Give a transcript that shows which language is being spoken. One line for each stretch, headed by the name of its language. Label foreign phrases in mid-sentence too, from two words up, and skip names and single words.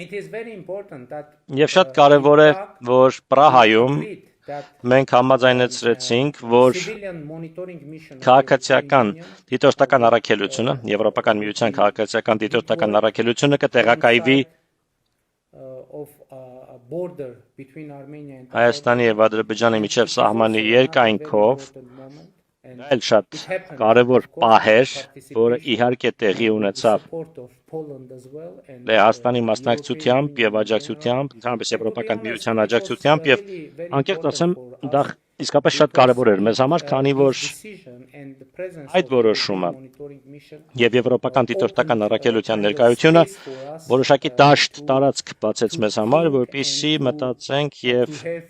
Armenian: Եվ շատ կարևոր է, որ Պրահայում մենք համաձայնեցրեցինք, որ քաղաքացիական դիտորդական առաքելությունը, Եվրոպական միության քաղաքացիական դիտորդական առաքելությունը կտեղակայվի
English: border between Armenia and
Armenian: Հայաստանի եւ Ադրբեջանի միջև սահմանի երկայնքով այլ շատ կարևոր պահ էր, որը իհարկե տեղի ունեցավ Լեհաստանի մասնակցությամբ եւ աջակցությամբ, ընդհանրապես Եվրոպական միության աջակցությամբ եւ անկեղծ ասեմ, դա իսկապես շատ կարևոր էր մեզ համար, քանի որ այդ որոշումը եւ Եվրոպական դիտորդական առաքելության ներկայությունը որոշակի դաշտ տարածք բացեց մեզ համար, որպեսզի մտածենք եւ